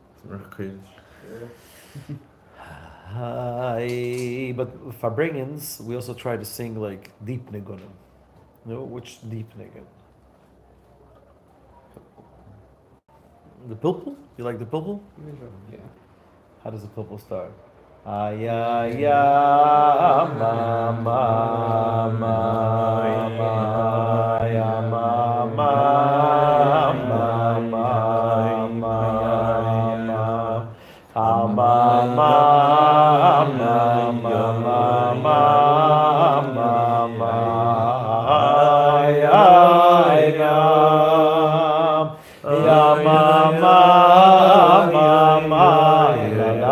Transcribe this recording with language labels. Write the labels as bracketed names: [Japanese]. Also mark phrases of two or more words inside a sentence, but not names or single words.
[English] But Farbrengens, we also try to sing like deep nigunim. You know, which deep nigun? The pilpul? You like the pilpul? Yeah. How does the pilpul start? Ya ya ma ma ma ma ya ma ma ma ma ma ma ha ma ma ma ma ma ma ma ya ya ya ma ma ma ma ya